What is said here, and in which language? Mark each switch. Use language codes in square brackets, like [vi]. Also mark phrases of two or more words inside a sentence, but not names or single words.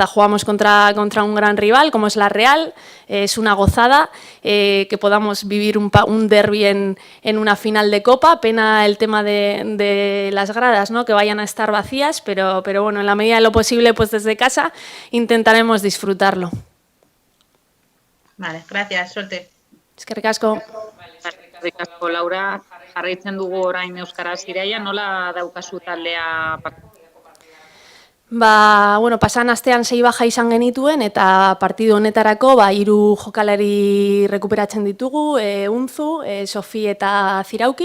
[es] Jugamos contra un gran rival como es la Real, es una gozada que podamos vivir un derbi en una final de Copa. Pena el tema de las gradas, ¿no? Que vayan a estar vacías, pero bueno, en la medida de lo posible, pues desde casa intentaremos disfrutarlo. Vale, gracias, suerte. [eu] Eskerrik asko. Eskerrik asko, Laura. Jarraitzen dugu orain euskaraz iraia, nola daukazu taldea? Bueno, pasan astean 6 baja izan genituen, eta partidu honetarako 3 jokalari rekuperatzen ditugu, Unzu, Sofi eta Zirauki.